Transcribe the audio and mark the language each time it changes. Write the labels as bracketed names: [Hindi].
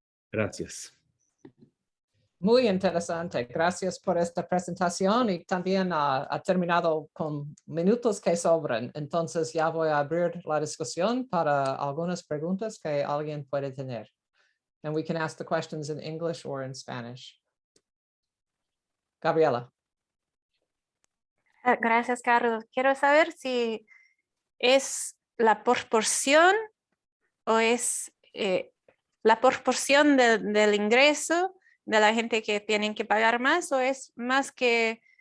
[Spanish] Gracias. Muy interesante. Gracias por esta presentación y también ha terminado con minutos que sobran. Entonces ya voy a abrir la discusión para algunas preguntas que alguien puede tener. [English] And we can ask the questions in English or in Spanish. [Spanish] Gabriela. Gracias, Carlos. Quiero saber si es la proporción o es la proporción del ingreso de la gente que tienen que pagar más, o es más que